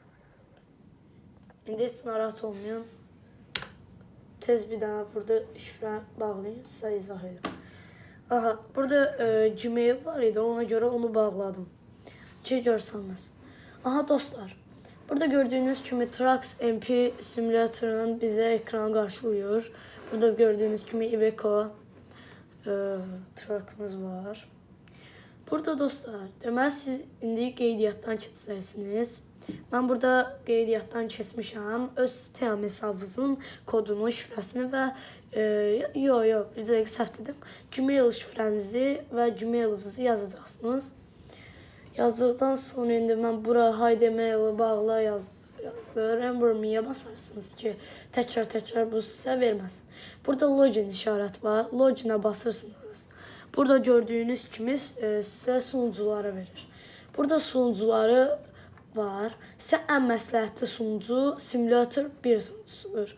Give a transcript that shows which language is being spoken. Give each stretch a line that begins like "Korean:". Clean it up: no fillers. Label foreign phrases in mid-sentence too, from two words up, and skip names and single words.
Azerbaijani: İndi heç narahat olmayın. Tez bir daha burada şifrə bağlayın. Sizə izah edim. Aha, burada Gmail var idi. Ona görə onu bağladım. Ki görsəniz. Aha dostlar.
Turkish: Burada gördüğünüz gibi Trucks MP simülatörün bize ekran karşılıyor. Burada gördüğünüz gibi Iveco truckımız var.
Azerbaijani: Burada dostlar, deməli siz indi qeydiyyatdan keçəcəksiniz. Mən burada qeydiyyatdan keçmişəm. Öz Steam hesabınızın kodunu, şifrəsini və bir dəqiqə səhv dedim. Gmail şifrənizi və Gmail'ınızı yazacaqsınız. Yazdıktan sonra indi mən bura Haydi Mail-ı bağla yazdı.
English: Remember me-
Azerbaijani: yə basarsınız ki təkrar bu sizə verməz. Burada login işarət var. Loginə basırsınız. Burada gördüyünüz kimi sizə sunucuları verir. Burada sunucuları var. Sizə ən məsləhətli sunucu Simulator 1 sunucusudur.